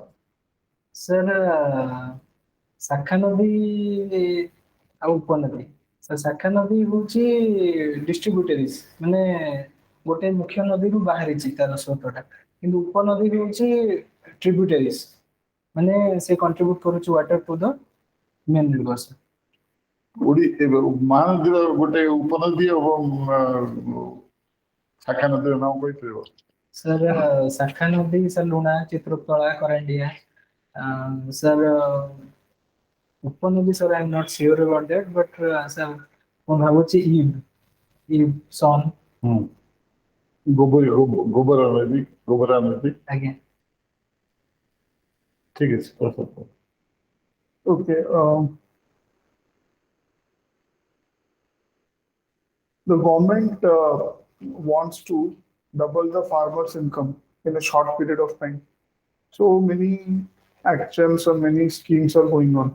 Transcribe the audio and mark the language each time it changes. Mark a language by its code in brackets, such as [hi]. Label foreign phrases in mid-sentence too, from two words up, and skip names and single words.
[or] Sir, ଶାଖା ନଦୀ ଆଉ ଉପନଦୀ sir ଶାଖା ନଦୀ ହଉଛି ଡିଷ୍ଟ୍ରିବ୍ୟୁଟରିଜ ମାନେ ଗୋଟେ ମୁଖ୍ୟ ନଦୀରୁ ବାହାରିଛି ତାର ସ୍ରୋତଟା କିନ୍ତୁ ଉପନଦୀ ହଉଛି ଟ୍ରିବ୍ୟୁଟରିଜ ମାନେ ସେ କଣ୍ଟ୍ରିବ୍ୟୁଟ କରୁଛି [en] water to the main rivers [or] ମହାନଦୀର ଗୋଟେ ଉପନଦୀ ଏବଂ ଶାଖା ନଦୀର ନାମ କହିପାରିବ sir ଶାଖା ନଦୀ sir ଲୁଣା ଚିତ୍ରକଳା କରାଣ୍ଡିଆ sir ଉପନଦୀ sir [en] I am not sure about that but sir [or] ମୁଁ ଭାବୁଛି ଇବ୍ ସନ୍ ଗୋବର ନଦୀ ଆଜ୍ଞା ଠିକ ଅଛି [en] Okay. The government wants to double the farmers' income in a short period of time. So many actions or many schemes are going on.